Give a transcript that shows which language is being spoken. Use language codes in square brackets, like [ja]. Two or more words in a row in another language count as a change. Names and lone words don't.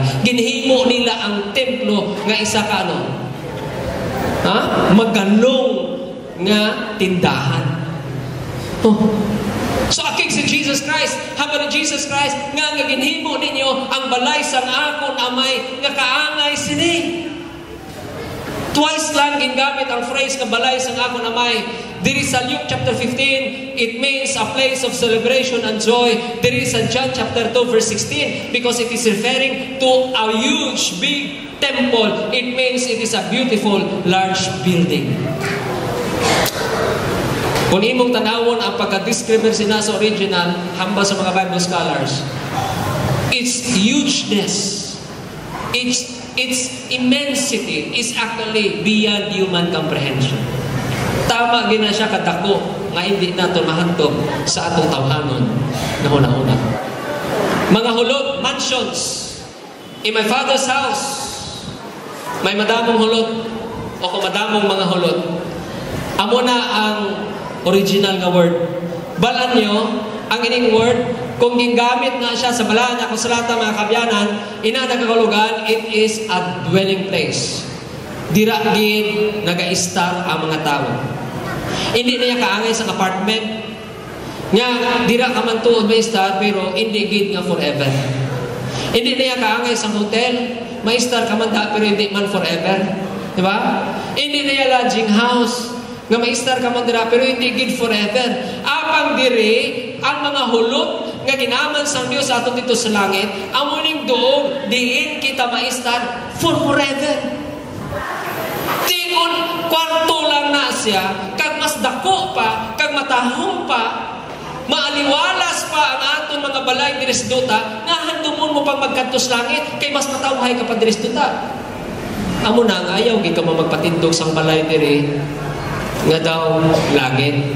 [hil] Ginhimo nila ang templo nga isa ka maganong nga tindahan. So akig si Jesus Christ, habang ni Jesus Christ nga ginhimo ninyo ang balay sang akon amay nga kaangay sini. Twice lang gingamit ang phrase nga balay sang akon amay. Diri sa [en] Luke chapter 15, it means a place of celebration and joy. [hil] Diri sa [en] John chapter 2 verse 16, because it is referring to a huge big temple. It means it is a beautiful large building. [hil] Kung imong tanawon ang pagka-describe sina sa original, hamba sa mga [en] Bible scholars, its hugeness, its immensity is actually beyond human comprehension. [hil] Tama gina siya kadako nga hindi nato mahantog sa atong tawhanon na una-una. Mga hulot, [en] mansions. In my father's house, [hil] may madamong hulot o kumadamong mga hulot. Amo na ang original nga word. Balan nyo, ang ining word, kung gingamit na siya sa balaan na kasulatan mga kabyanan, inadagakulugan, [en] it is a dwelling place. [hil] Dira gid naga-star ang mga tao. Hindi na niya kaangay sa apartment. Nga, dira ka man tuod may star, pero hindi gid nga forever. Hindi na niya kaangay sa hotel, may star ka man da, pero hindi man forever. Diba? Hindi na niya lodging house, nga may star ka man dira, pero hindi gid forever. Apang diri, ang mga hulot nga ginaman sang Dios ato dito sa langit, amuning doon, diin kita ma-star [en] for forever. [hil] Tingon, kwarto lang na siya, kag mas dako pa, kag matahong pa, maaliwalas pa ang aton mga balay diris duta, nga handumon mo pang magkantos langit, kay mas matawhay ka pa diris duta. Amo na nga, ayaw gid ka magpatindog sang balay diri, nga daw langit.